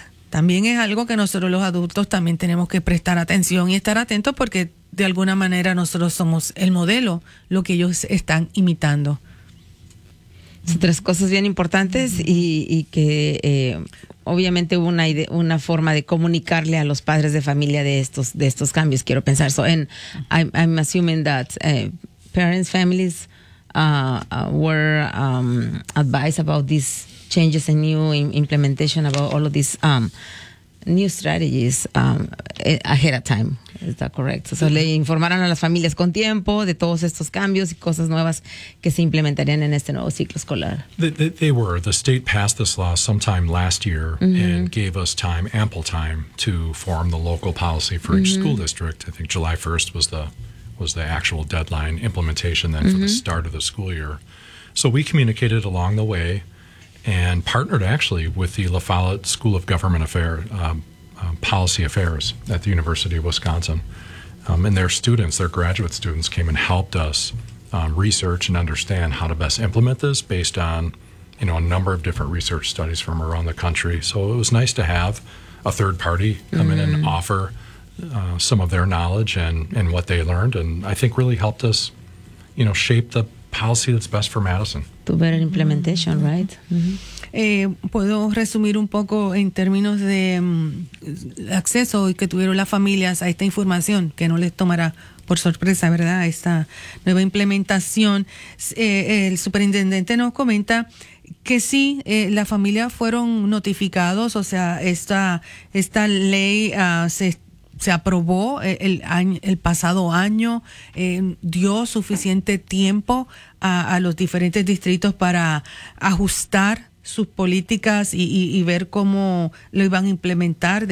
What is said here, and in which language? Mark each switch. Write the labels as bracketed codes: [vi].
[es] También es algo que nosotros los adultos también tenemos que prestar atención y estar atentos, porque de alguna manera nosotros somos el modelo, lo que ellos están imitando. Son tres cosas bien importantes y que obviamente hubo una forma de comunicarle a los padres de familia de estos cambios, quiero pensar. [en] So, and I'm assuming that parents, families were advised about these changes and new implementation about all of these new strategies ahead of time. Is that correct? [es] So, le informaron a las familias con tiempo de todos estos cambios y cosas nuevas que se implementarían en este nuevo ciclo escolar. [en] They were. The state passed this law sometime last year and gave us time, ample time, to form the local policy for each school district. I think July 1st was the actual deadline implementation then for the start of the school year. So we communicated along the way and partnered actually with the La Follette School of Government Affairs, Policy Affairs at the University of Wisconsin. And their students, their graduate students, came and helped us research and understand how to best implement this based on, a number of different research studies from around the country. So it was nice to have a third party come in and offer some of their knowledge and what they learned. And I think really helped us, shape the policy that's best for Madison. To better implementation, right? [es] puedo resumir un poco en términos de acceso que tuvieron las familias a esta información, que no les tomará por sorpresa, ¿verdad?, esta nueva implementación. El superintendente nos comenta que sí, las familias fueron notificados, o sea, esta ley se aprobó el pasado año, dio suficiente tiempo a los diferentes distritos para ajustar sus políticas y ver cómo lo iban a implementar.